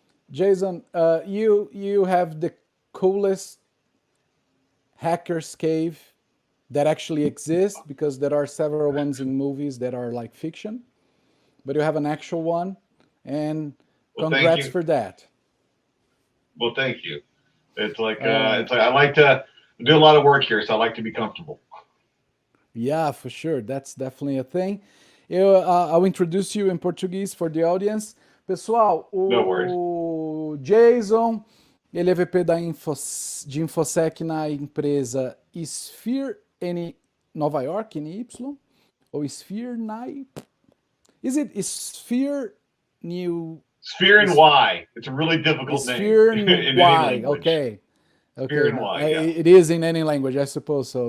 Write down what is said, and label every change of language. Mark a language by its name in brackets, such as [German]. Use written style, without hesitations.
[English] Jayson, you have the coolest hacker's cave that actually exists, because there are several ones in movies that are like fiction, but you have an actual one, and Well, congrats for that. Well, thank you. It's like I like to do a lot of work here, so I like to be comfortable. Yeah, for sure. That's definitely a thing. I'll introduce you in Portuguese for the audience. [Portuguese] Pessoal, o Jayson, ele é VP de InfoSec na empresa SphereNY, Nova York, NY, ou SphereNY? [English] Is it SphereNY? SphereNY. It's a really difficult name. SphereNY, okay. SphereNY, yeah. It is in any language, I suppose so.